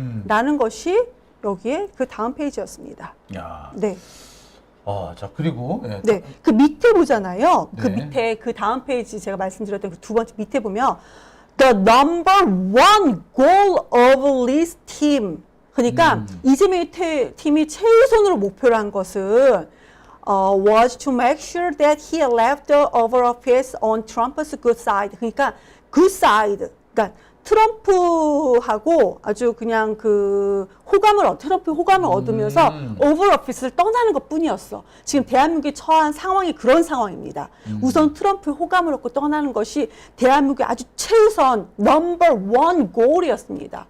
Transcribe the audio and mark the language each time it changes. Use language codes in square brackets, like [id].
[ko] 라는 것이 여기에 그 다음 페이지였습니다. 야, 네. 자 그리고 네, 그 밑에 보잖아요. 그 네. 밑에 그 다음 페이지 제가 말씀드렸던 그 두 번째 밑에 보면 [en] the number one goal of this team. [ko] 그러니까 이재명의 팀이 최우선으로 목표로 한 것은 [en] was to make sure that he left the over office on Trump's good side. [ko] 그러니까 [en] good side. [ko] 그러니까 트럼프하고 아주 그냥 트럼프 호감을 얻으면서 오버 오피스를 떠나는 것 뿐이었어. 지금 대한민국이 처한 상황이 그런 상황입니다. 우선 트럼프 호감을 얻고 떠나는 것이 대한민국의 아주 최우선 넘버 원 골이었습니다.